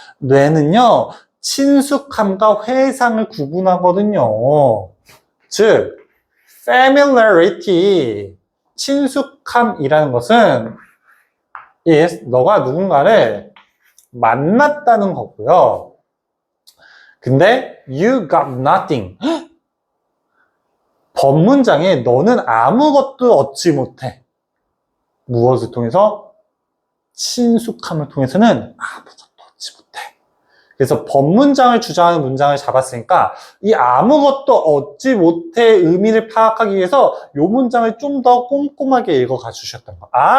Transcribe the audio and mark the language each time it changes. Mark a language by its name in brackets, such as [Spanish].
[Korean] 뇌는요, 친숙함과 회상을 구분하거든요. 즉, familiarity, 친숙함이라는 것은 너가 누군가를 만났다는 거고요. 근데 [English] you got nothing. [Korean] 법문장에 너는 아무것도 얻지 못해. 무엇을 통해서? 친숙함을 통해서는 아무것도 얻지 못해. 그래서 법문장을 주장하는 문장을 잡았으니까 이 아무것도 얻지 못해 의미를 파악하기 위해서 이 문장을 좀 더 꼼꼼하게 읽어가 주셨던 거.